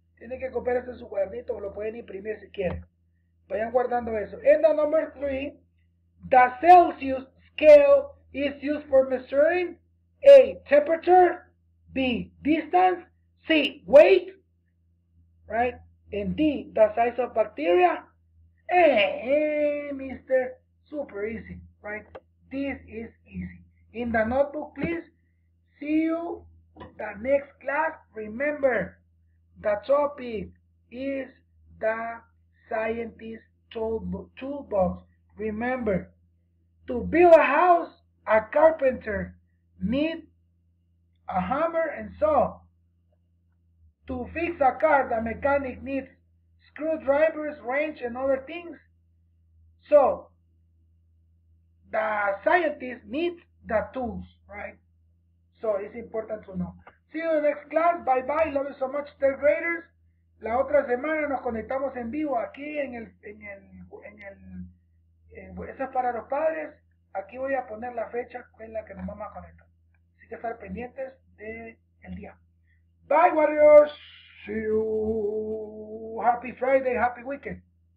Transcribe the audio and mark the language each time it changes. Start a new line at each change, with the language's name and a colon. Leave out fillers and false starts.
Spanish: Tienen que copiar esto en su cuadernito. Lo pueden imprimir si quieren. Vayan guardando eso.
English: And the number 3. The Celsius scale is used for measuring A. Temperature. B. Distance. C. Weight. Right? And D. The size of bacteria. Mister. Super easy. Right? This is easy. In the notebook, please. See you the next class. Remember, the topic is the scientist toolbox. Remember, to build a house, a carpenter needs a hammer and saw. To fix a car, the mechanic needs screwdrivers, wrench, and other things. So, the scientist needs the tools, right? So, it's important to know. See you in the next class. Bye bye. Love you so much, third graders.
Spanish: La otra semana nos conectamos en vivo aquí eso es para los padres. Aquí voy a poner la fecha en la que nos vamos a conectar. Así que estar pendientes del día.
English: Bye, warriors. See you. Happy Friday. Happy weekend.